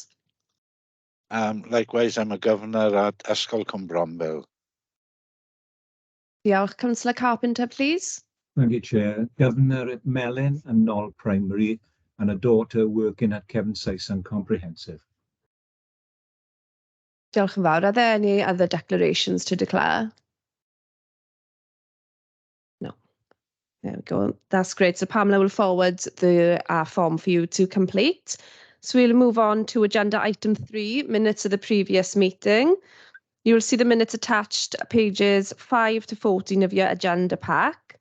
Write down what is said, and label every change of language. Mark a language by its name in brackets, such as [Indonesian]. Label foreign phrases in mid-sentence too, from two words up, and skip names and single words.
[English] Likewise, I'm a governor at Ysgol Cwmbronville. [Welsh] Diolch. [English] Councillor Carpenter, please. Thank you, Chair. Governor at Melyn and Knoll Primary and a daughter working at Kevin Syson Comprehensive. [Welsh] Diolch yn fawr. [English] Are there any other declarations to declare? No. There we go. That's great. So Pamela will forward the form for you to complete. So we'll move on to agenda item 3, minutes of the previous meeting. You will see the minutes attached at pages 5 to 14 of your agenda pack.